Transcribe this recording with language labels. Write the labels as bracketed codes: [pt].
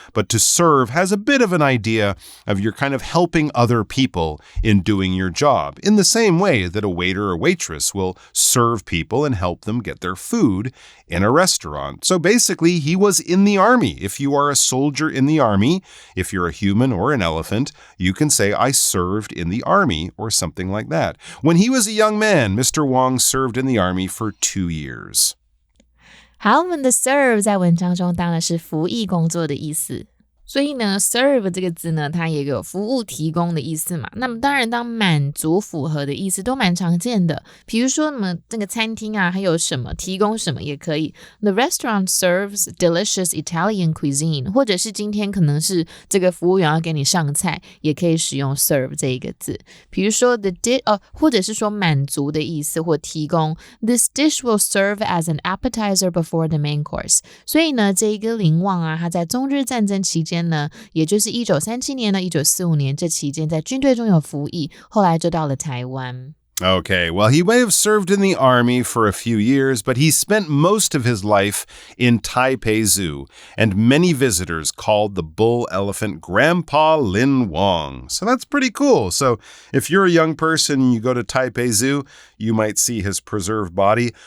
[en] But to serve has a bit of an idea of you're kind of helping other people in doing your job, in the same way that a waiter or waitress will serve people and help them get their food in a restaurant. So basically, he was in the army. If you are a soldier in the army, if you're a human or an elephant, you can say, I served in the army, or something like that. When he was a young man, Mr. Wang served in the army for 2 years. [zh] 好，我们的 serve 在文章中当然是服役工作的意思。所以呢 serve 这个字呢，它也有服务提供的意思嘛。那么当然当满足符合的意思都蛮常见的，比如说这个餐厅啊，还有什么提供什么也可以。 [en] The restaurant serves delicious Italian cuisine， [zh] 或者是今天可能是这个服务员要给你上菜，也可以使用 serve 这一个字。比如说或者是说满足的意思或提供。 [en] This dish will serve as an appetizer before the main course。 [zh] 所以呢这一个林旺啊，他在中日战争期间呢，也就是1937年到1945年这期间在军队中有服役，后来就到了台湾。 [en] Okay, well, he may have served in the army for a few years, but he spent most of his life in Taipei Zoo, and many visitors called the bull elephant Grandpa Lin Wang. So that's pretty cool. So if you're a young person and you go to Taipei Zoo, you might see his preserved body.